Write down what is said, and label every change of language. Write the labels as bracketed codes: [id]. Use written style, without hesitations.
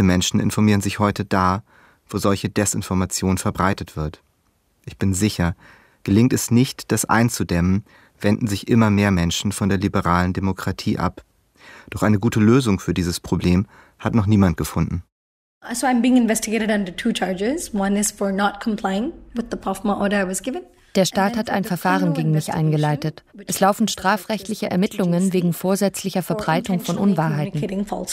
[de] Menschen informieren sich heute da, wo solche Desinformation verbreitet wird. Ich bin sicher, gelingt es nicht, das einzudämmen, wenden sich immer mehr Menschen von der liberalen Demokratie ab. Doch eine gute Lösung für dieses Problem hat noch niemand gefunden. [en] So I'm being investigated under two charges. One is for not complying with the PAFMA order I was given. [de] Der Staat hat ein Verfahren gegen mich eingeleitet. Es laufen strafrechtliche Ermittlungen wegen vorsätzlicher Verbreitung von Unwahrheiten.